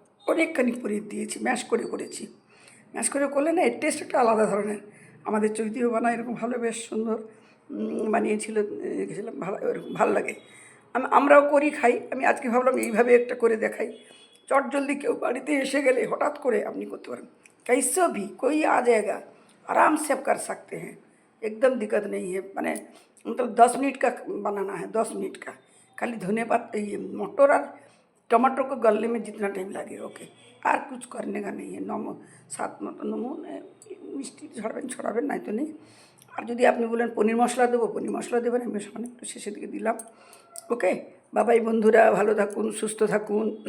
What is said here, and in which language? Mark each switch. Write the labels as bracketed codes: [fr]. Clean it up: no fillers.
[bn] অনেকখানি পনির দিয়েছি, ম্যাশ করে করেছি। ম্যাশ করে করলে না এর টেস্ট একটা আলাদা ধরনের। আমাদের চৈতিও বানায় এরকম, ভালো বেশ সুন্দর বানিয়েছিল, দেখেছিলাম, ভালো এরকম ভালো লাগে। আমরাও করি, খাই। আমি আজকে ভাবলাম এইভাবে একটা করে দেখাই। চটজলদি কেউ বাড়িতে এসে গেলে হঠাৎ করে আপনি করতে পারেন। [hi] कैसे भी कोई आ जाएगा, आराम से आप कर सकते हैं, एकदम दिक्कत नहीं है। मैंने मतलब 10 मिनट का बनाना है, 10 मिनट का। खाली धनिया पत्ता, ये मटर और टमाटर को गलने में जितना टाइम लगेगा, ओके। আর कुछ करने का नहीं है। [bn] স্বাদ মতো নুন, মিষ্টি ছড়াবেন নাই তো নেই। আর যদি আপনি বলেন পনির মশলা দেবো, পনির মশলা দেবেন, আমি সামান্য একটু শেষের দিকে দিলাম। ওকে বাবাই, বন্ধুরা ভালো থাকুন, সুস্থ থাকুন।